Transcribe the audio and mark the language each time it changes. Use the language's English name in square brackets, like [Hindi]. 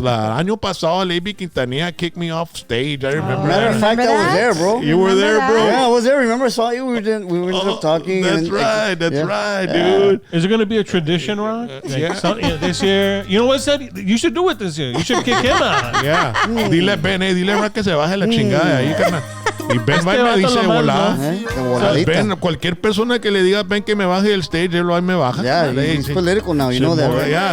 [Spanish] Año pasado, [English] Levi Quintanilla kicked me off stage. I remember Matter of fact, I was there, bro. You were there, bro? Yeah, I was there. Remember, I saw you. We were just talking. That's right. That's right, dude. Is it going to be a tradition, Rock? This year. You know what, said? You should do it this year. You should kick him out. Yeah. [Spanish] Dile, Rock, que se baje la chingada ahí, carnal. Y Ben va y me dice volada. Ben, cualquier persona que le diga Ben que me baje del stage, él ahí me baja. [English] Yeah, he's political now. You know that, right?